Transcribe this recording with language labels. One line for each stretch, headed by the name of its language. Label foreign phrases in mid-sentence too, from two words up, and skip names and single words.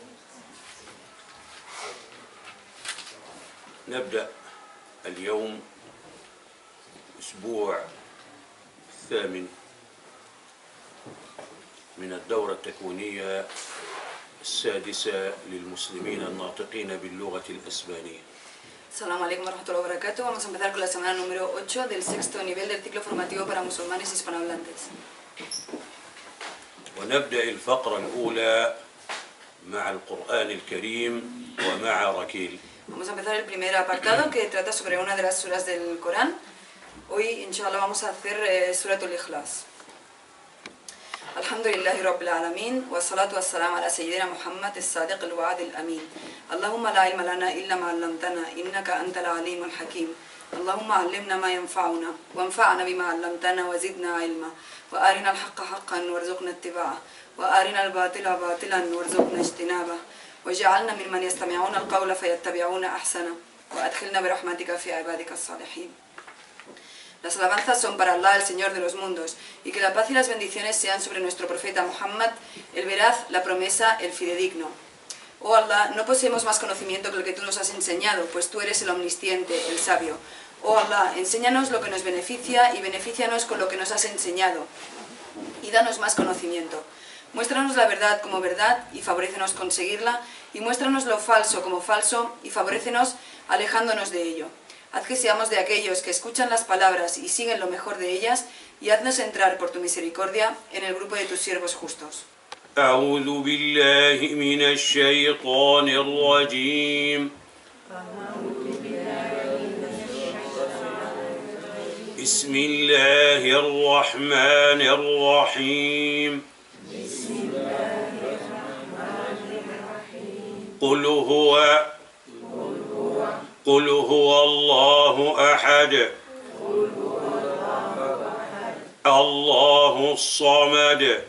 Arabic: نبدأ اليوم الأسبوع الثامن من الدورة التكوينية السادسة للمسلمين الناطقين باللغة الأسبانية. السلام عليكم ورحمة الله وبركاته.
Spanish: Vamos a empezar con la semana número 8 del sexto nivel del ciclo formativo para musulmanes hispanohablantes.
Arabic: ونبدأ الفقرة الأولى مع القرآن الكريم ومع ركيل.
Spanish: Vamos a empezar el primer apartado que trata sobre una de las suras del Corán. Hoy, inshallah, vamos a hacer Suratul Ikhlas.
Arabic: الحمد لله رب العالمين والصلاة والسلام على سيدنا محمد الصادق الوعد الأمين. اللهم لا علم لنا إلا ما علمتنا إنك أنت العليم الحكيم. اللهم علمنا ما ينفعنا وانفعنا بما علمتنا وزدنا علما وأرنا الحق حقا وارزقنا اتباعه وأرنا الباطل باطلا وارزقنا اجتنابه واجعلنا ممن يستمعون القول فيتبعون أحسنه وأدخلنا برحمتك في عبادك الصالحين.
Spanish: Las alabanzas son para Allah, el Señor de los mundos, y que la paz y las bendiciones sean sobre nuestro profeta Muhammad, el veraz, la promesa, el fidedigno. Oh Allah, no poseemos más conocimiento que el que tú nos has enseñado, pues tú eres el omnisciente, el sabio. Oh Allah, enséñanos lo que nos beneficia y benefícianos con lo que nos has enseñado, y danos más conocimiento. Muéstranos la verdad como verdad y favorécenos conseguirla, y muéstranos lo falso como falso y favorécenos alejándonos de ello. Haz que seamos de aquellos que escuchan las palabras y siguen lo mejor de ellas, y haznos entrar por tu misericordia en el grupo de tus siervos justos.
Arabic: أعوذ بالله من الشيطان الرجيم. بسم الله الرحمن الرحيم. قل هو الله أحد الله الصمد